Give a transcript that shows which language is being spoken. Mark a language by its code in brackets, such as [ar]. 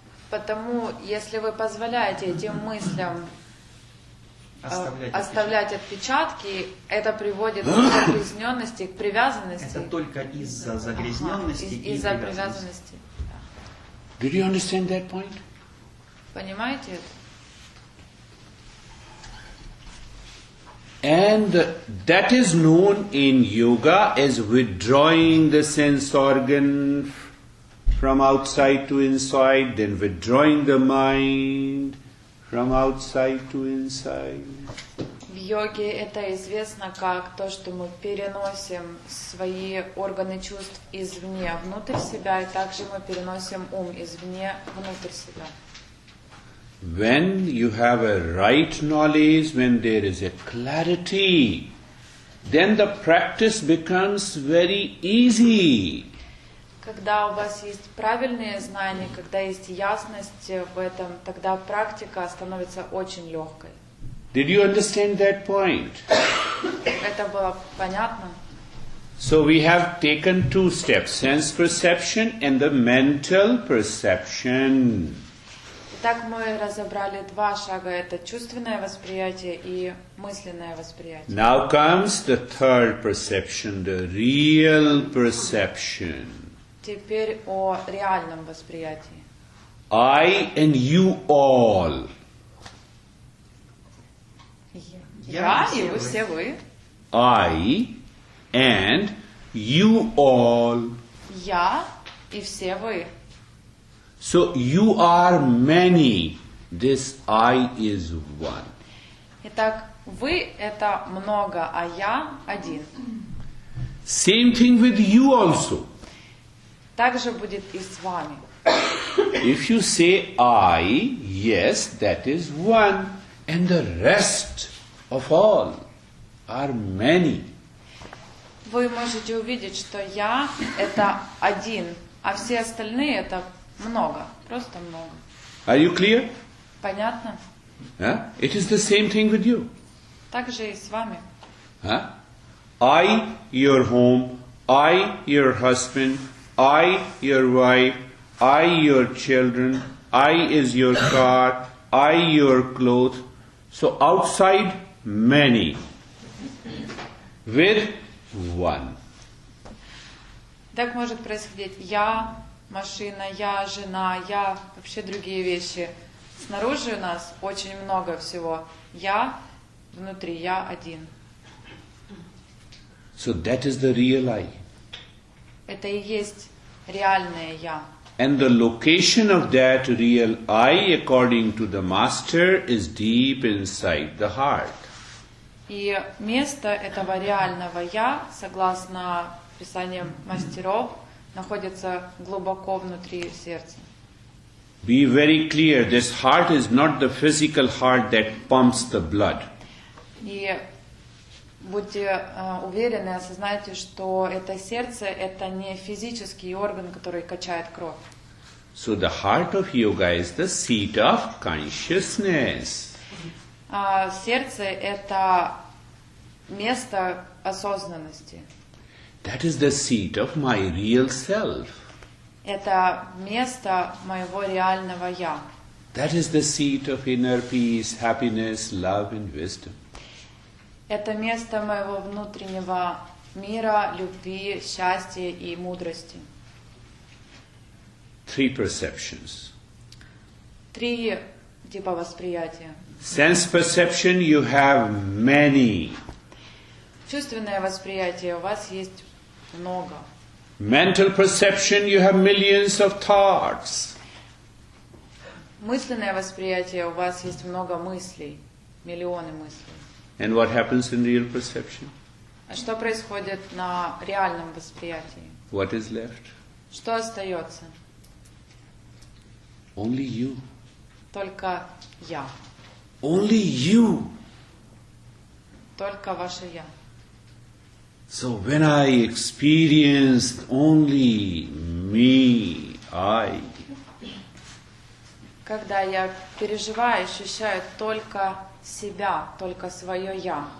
[ru] Потому, если вы позволяете этим мыслям оставлять отпечатки, это приводит к загрязненности, к привязанности. Это только из-за загрязненности и из-за привязанности. привязанности. [en] Did you understand that point? [ru] Понимаете это? [en] And that is known in yoga as withdrawing the sense organ from outside to inside, then withdrawing the mind from outside to inside. [ru] В йоге это известно как то, что мы переносим свои органы чувств извне внутрь себя, и также мы переносим ум извне внутрь себя. [en] When you have a right knowledge, when there is a clarity, then the practice becomes very easy. [ru] Когда у вас есть правильные знания, когда есть ясность в этом, тогда практика становится очень легкой. [en] Did you understand that point? [ru] Это было понятно? [en] So we have taken two steps, sense perception and the mental perception. [ru] Итак, мы разобрали два шага. Это чувственное восприятие и мысленное восприятие. [en] Now comes the third perception, the real perception. [ru] Теперь о реальном восприятии. [en] I and you all. [ru] Я и вы, все вы. [en] I and you all. [ru] Я и все вы. [en] So you are many. This I is one. [ru] Итак, вы это много, а я один. [en] Same thing with you also. [ru] Так же будет и с вами. [en] If you say I, yes, that is one, and the rest of all are many. [ru] Вы можете увидеть, что я это один, а все остальные это много, просто много. [en] Are you clear? [ru] Понятно? Huh? [en] It is the same thing with you. [ru] Так же и с вами. Huh? [en] I, your home, I, your husband, I, your wife, I, your children, I is your car, I, your clothes. So outside, many. With one. [ru] Так может происходить я, машина, я, жена, я, вообще другие вещи. Снаружи у нас очень много всего. Я, внутри я один. [en] So that is the real I. [ru] Это и есть реальное я. [en] And the location of that real I, according to the master, is deep inside the heart. [ru] И место этого реального я, согласно писаниям мастеров, находится глубоко внутри сердца. [en] Be very clear, this heart is not the physical heart that pumps the blood. [ru] И будьте уверены, осознайте, что это сердце – это не физический орган, который качает кровь. [en] So the heart of yoga is the seat of consciousness. [ru] Сердце – это место осознанности. [en] That is the seat of my real self. [ru] Это место моего реального я. [en] That is the seat of inner peace, happiness, love and wisdom. [ru] Это место моего внутреннего мира, любви, счастья и мудрости. [en] 3 perceptions. [ru] 3 типа восприятия. [en] Sense perception, you have many. [ru] Чувственное восприятие у вас есть много. [en] Mental perception, you have millions of thoughts. [ru] Мысленное восприятие у вас есть много мыслей, миллионы мыслей. [en] And what happens in real perception? [ru] А что происходит на реальном восприятии? [en] What is left? [ru] Что остается? [en] Only you. [ru] Только я. [en] Only you. [ru] Только ваше я. [en] So when I experienced only me, I, [ru] Когда я переживаю, ощущаю только себя, только свое я.